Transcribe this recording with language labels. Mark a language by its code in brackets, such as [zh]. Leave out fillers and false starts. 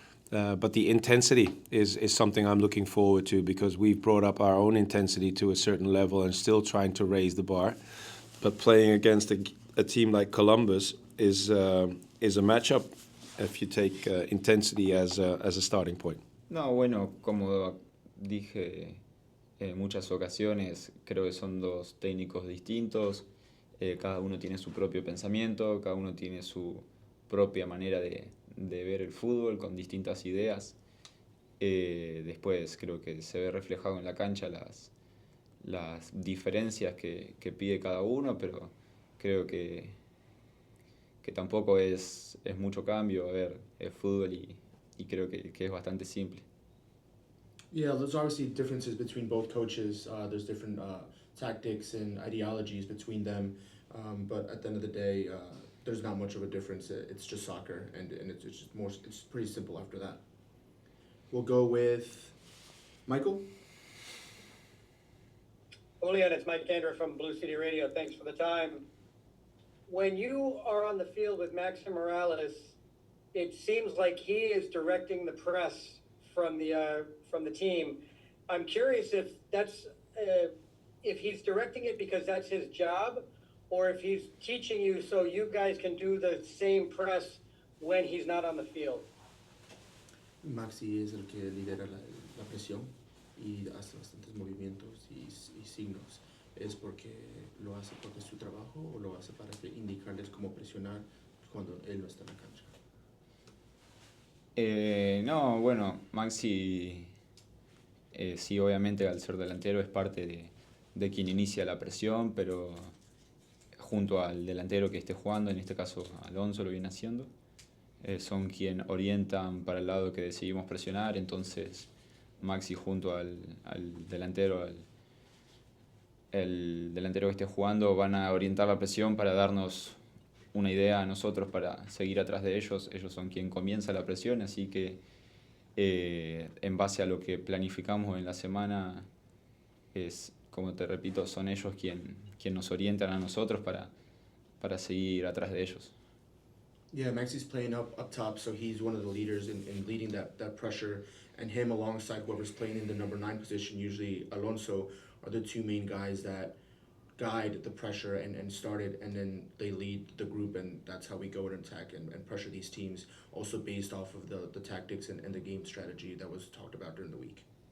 [en] But the intensity is something I'm looking forward to, because we've brought up our own intensity to a certain level and still trying to raise the bar. But playing against a team like Columbus is a matchup if you take intensity as a starting point. [es] No, bueno, como dije en muchas ocasiones, creo que son dos técnicos distintos, cada uno tiene su propio pensamiento, cada uno tiene su propia manera de ver el fútbol con distintas ideas. Después creo que se ve reflejado en la cancha las diferencias que pide cada uno, pero creo que tampoco es mucho cambio. A ver, es fútbol y creo que es bastante simple. [en] Yeah, there's obviously differences between both coaches. There's different tactics and ideologies between them. But at the end of the day, there's not much of a difference. It's just soccer, and it's just more. It's pretty simple after that. We'll go with Michael. Julián, it's Mike Andrew from Blue City Radio. Thanks for the time. When you are on the field with Maxim Morales, it seems like he is directing the press from the team. I'm curious if that's if he's directing it because that's his job, or if he's teaching you so you guys can do the same press when he's not on the field. [es] Maxi es el que lidera la presión y hace bastantes movimientos y signos. ¿Es porque lo hace porque es su trabajo o lo hace para indicarles cómo presionar cuando él no está en la cancha? No, bueno, Maxi sí, obviamente al ser delantero es parte de quien inicia la presión, pero junto al delantero que esté jugando, en este caso Alonso lo viene haciendo, son quien orientan para el lado que decidimos presionar. Entonces Maxi junto al delantero, el delantero que esté jugando, van a orientar la presión para darnos una idea a nosotros para seguir atrás de ellos. Ellos son quien comienza la presión, así que en base a lo que planificamos en la semana, como te repito, son ellos quien nos orientan a nosotros para seguir atrás de ellos. [en] Yeah, Maxi's playing up top, so he's one of the leaders in leading that pressure, and him alongside whoever's playing in the number 9 position, usually Alonso, are the two main guys that guide the pressure and start it, and then they lead the group, and that's how we go and attack and pressure these teams, also based off of the tactics and the game strategy that was talked about during the week.